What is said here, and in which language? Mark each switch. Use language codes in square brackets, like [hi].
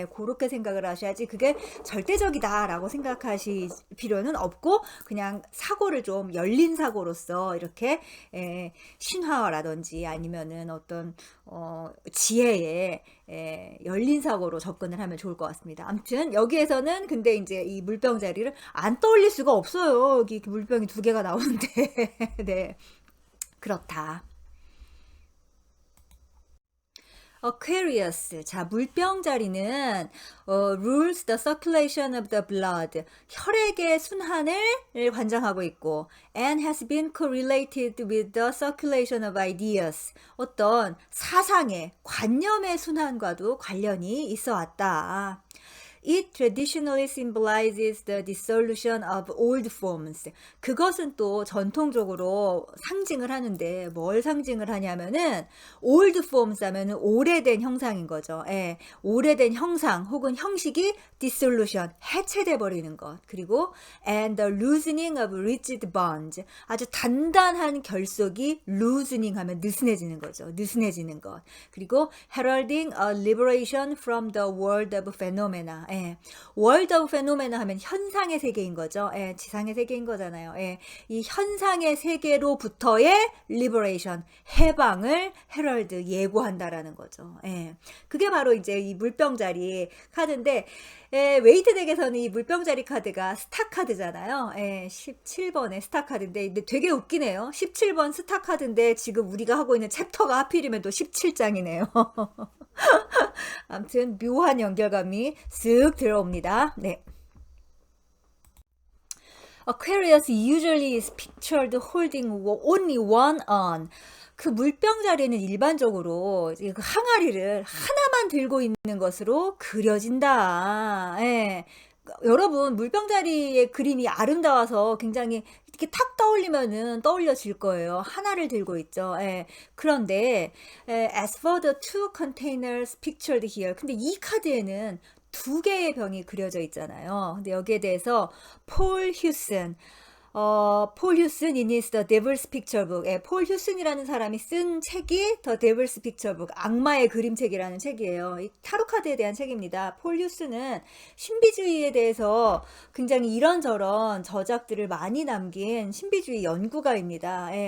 [ko] 그렇게 생각을 하셔야지, 그게 절대적이다라고 생각하실 필요는 없고, 그냥 사고를 좀 열린 사고로서 이렇게 신화라든지 아니면은 어떤 지혜에 열린 사고로 접근을 하면 좋을 것 같습니다. 아무튼 여기에서는 근데 이제 이 물병 자리를 안 떠올릴 수가 없어요. 여기 물병이 2개가 나오는데 네, 그렇다. [en] Aquarius. [ko] 자, 물병 자리는 [en] rules the circulation of the blood. [ko] 혈액의 순환을 관장하고 있고, [en] and has been correlated with the circulation of ideas. [ko] 어떤 사상의, 관념의 순환과도 관련이 있어 왔다. [en] It traditionally symbolizes the dissolution of old forms. [ko] 그것은 또 전통적으로 상징을 하는데, 뭘 상징을 하냐면은 [en] old forms [ko] 하면은 오래된 형상인 거죠. 오래된 형상 혹은 형식이 dissolution, 해체돼 버리는 것. 그리고 [en] and the loosening of rigid bonds. [ko] 아주 단단한 결속이 loosening 하면 느슨해지는 거죠. 느슨해지는 것. 그리고 [en] heralding a liberation from the world of phenomena. world of phenomena [ko] 하면 현상의 세계인 거죠. 지상의 세계인 거잖아요. 이 현상의 세계로부터의 liberation, 해방을 herald, 예고한다라는 거죠. 그게 바로 이제 이 물병자리 카드인데, 웨이트 덱에서는 이 물병자리 카드가 스타 카드잖아요. 17번의 스타 카드인데, 근데 되게 웃기네요. 17번 스타 카드인데 지금 우리가 하고 있는 챕터가 하필이면 또 17장이네요. 아무튼 묘한 연결감이 쓱 들어옵니다. 네. [en] Aquarius usually is pictured holding only one on. [ko] 그 물병 자리는 일반적으로 그 항아리를 하나만 들고 있는 것으로 그려진다. 여러분, 물병 자리의 그림이 아름다워서 굉장히 이렇게 탁 떠올리면은 떠올려질 거예요. 하나를 들고 있죠. 그런데 [en] as for the two containers pictured here. [ko] 근데 이 카드에는 2개의 병이 그려져 있잖아요. 근데 여기에 대해서 [en] 폴 휴슨, 폴 휴슨 in his The Devil's Picture Book. [ko] 폴 휴슨이라는 사람이 쓴 책이 The Devil's Picture Book, 악마의 그림책이라는 책이에요. 이 타로 카드에 대한 책입니다. 폴 휴슨은 신비주의에 대해서 굉장히 이런저런 저작들을 많이 남긴 신비주의 연구가입니다.